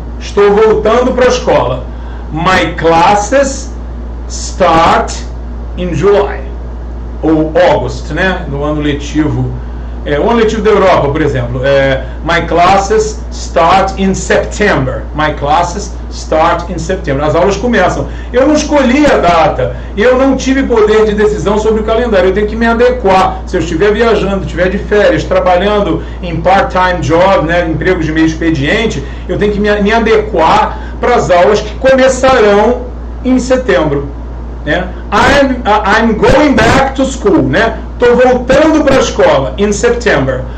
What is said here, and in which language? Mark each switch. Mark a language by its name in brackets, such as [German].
[Portuguese] Estou voltando para a escola. [English] My classes start in July. [Portuguese] Ou August, né? No ano letivo. O ano letivo da Europa, por exemplo. [English] My classes start in September. My classes start in September. [Portuguese] As aulas começam. Eu não escolhi a data. Eu não tive poder de decisão sobre o calendário. Eu tenho que me adequar. Se eu estiver viajando, estiver de férias, trabalhando em part-time job, né, emprego de meio expediente, eu tenho que me adequar para as aulas que começarão em setembro. Né? [English] I'm going back to school, né? [Portuguese] Estou voltando para a escola [English] in September.